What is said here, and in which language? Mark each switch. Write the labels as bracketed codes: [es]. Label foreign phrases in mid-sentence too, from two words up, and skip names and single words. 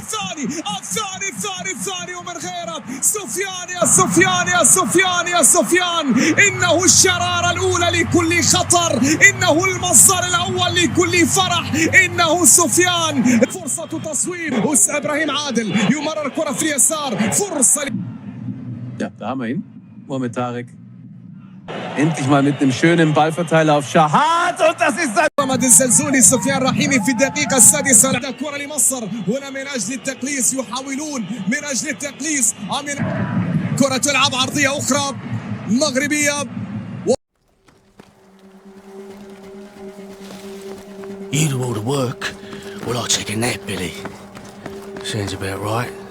[ar] الثاني ومن غيره سفيان. يا سفيان يا سفيان يا سفيان، إنه الشرارة الأولى لكل خطر، إنه المصدر الأول لكل فرح، إنه سفيان. فرصة تصويب، إبراهيم عادل يمرر الكرة في اليسار، فرصة. [de] Ja, da haben wir ihn. Mohamed Tarek. Endlich mal mit einem schönen Ballverteiler auf Shahat und das ist sein. [ar] محمد الزلزولي سفيان رحيمي في الدقيقة 6. كرة لمصر هنا من أجل التقليص، يحاولون من أجل التقليص. كرة تلعب عرضية أخرى مغربية. [en] You do all the work, well I'll take a nap, Billy. Sounds about right.